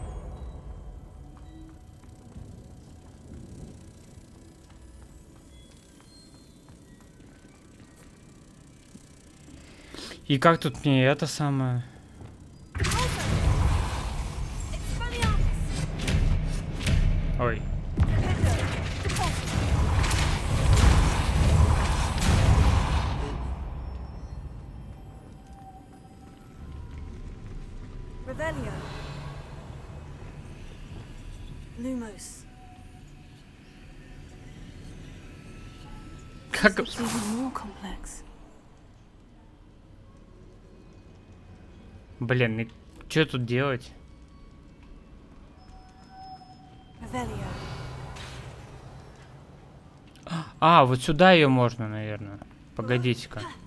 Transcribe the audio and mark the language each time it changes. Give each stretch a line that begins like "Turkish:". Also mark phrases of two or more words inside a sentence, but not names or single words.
Russian: И как тут мне это самое? Ой. Revelio. Lumos. Как...
English: It's even more complex.
Russian: Блин, и что тут делать? Revelio. А, вот сюда ее можно, наверное. Погодите-ка.